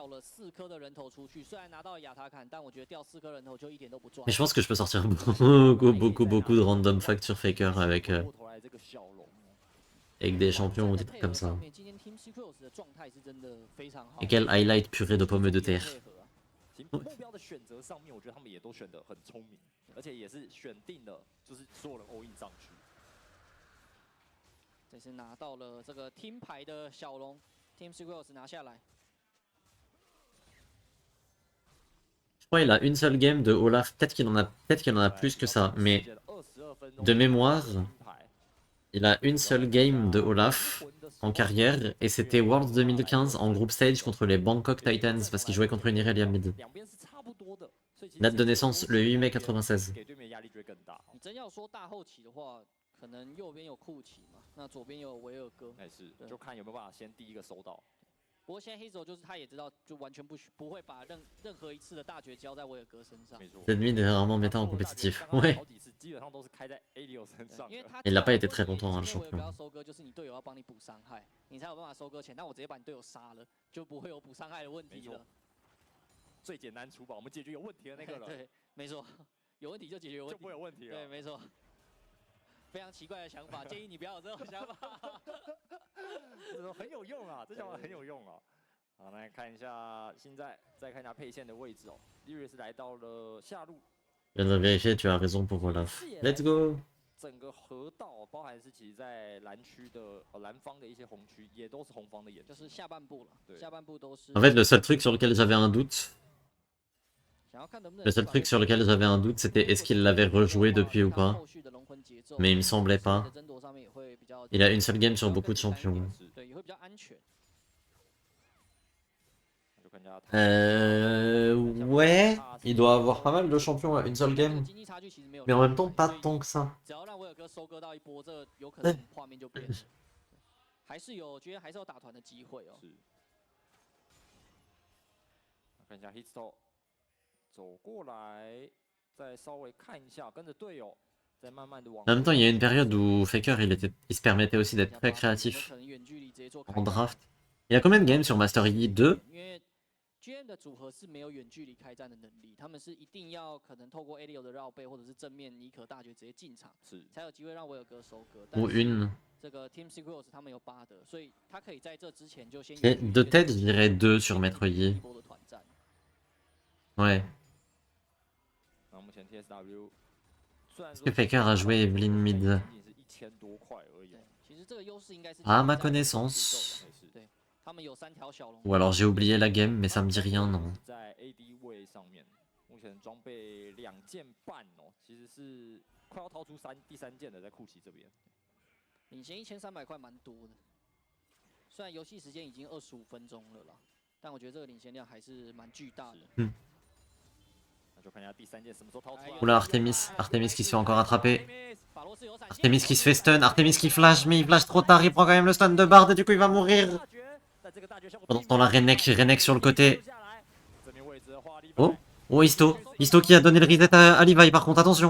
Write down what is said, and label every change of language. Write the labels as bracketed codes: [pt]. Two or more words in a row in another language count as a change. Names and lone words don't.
[fr] Mais je pense que je peux sortir beaucoup de [en] random facts [fr] sur Faker avec des champions ou des trucs comme ça. Et quel highlight purée de pommes de terre. [zh] 这是拿到了这个 team 牌的小龙 ，Team Secrets 拿下来。 [fr] Je crois qu'il a une seule game de Olaf. Peut-être qu'il en a plus que ça, mais de mémoire, il a une seule game de Olaf en carrière et c'était Worlds 2015 en [en] group stage [fr] contre les Bangkok Titans parce qu'il jouait contre une Irelia mid. Date de naissance le 8 mai 96. [zh] 可能右边有库奇嘛，那左边有维尔哥，是，就看有没有办法先第一个收到。不过现在 Hazel 就是他也知道，就完全不会把任何一次的大绝交在维尔哥身上。 [fr] Cette mid est rarement méta en compétitif. Ouais. Il n'a pas été très content, hein, le champion. [zh] 不要收割，就是你队友要帮你补伤害，你才有办法收割钱。但我直接把你队友杀了，就不会有补伤害的问题了。最简单除保，我们解决有问题的那个了。对，没错，有问题就解决有问题，就不会有问题了。对，没错。非常奇怪的想法，建议你不要有这种想法。很有用啊，这想法很有用啊。好，来看一下，现在再看一下配线的位置哦。Liris 来到了下路。 [fr] Je viens de vérifier, tu as raison pour Olaf. [en] Let's go! [zh] 整个河道，包含是其实在蓝区的蓝方的一些红区，也都是红方的眼，就是下半部了，下半部都是。 [fr] En fait, le seul truc sur lequel j'avais un doute, c'était est-ce qu'il l'avait rejoué depuis ou pas. Mais il me semblait pas. Il a une seule game sur beaucoup de champions. Ouais, il doit avoir pas mal de champions à une seule game. Mais en même temps, pas tant que ça. [zh] 还是有，觉得还是有打团的机会哦。是。看一下 Hitstone 走过来，再稍微看一下，跟着队友，再慢慢的往。 [fr] En même temps, il y a une période où Faker il se permettait aussi d'être très créatif en draft. Il y a combien de games sur Master Yi 2? [zh] GM 的组合是没有远距离开战的能力，他们是一定要可能透过 Elio 的绕背或者是正面尼可大绝直接进场，才有机会让威尔哥收割。 [fr] Ou une. [zh] 这个 Team Secrets 他们有8的，所以他可以在这之前就先。 [fr] De tête, je dirais 2 sur Maître Yi. Ouais. Est-ce que Faker a joué Evelyn mid? À ma connaissance. Ou alors j'ai oublié la game, mais ça me dit rien, non. [zh] 目前装备2件半哦，其实是快要掏出第三件的，在库奇这边。领先1300块蛮多的，虽然游戏时间已经25分钟了啦，但我觉得这个领先量还是蛮巨大的。那就看一下第三件什么时候掏出来。 [fr] Oula, Artemis qui se fait encore attraper. Artemis qui se fait stun, Artemis qui flash, mais il flash trop tard, il prend quand même le stun de Bard et du coup il va mourir. Pendant ce temps-là, Renek sur le côté. Oh, oh Histo qui a donné le reset à Levi par contre, attention.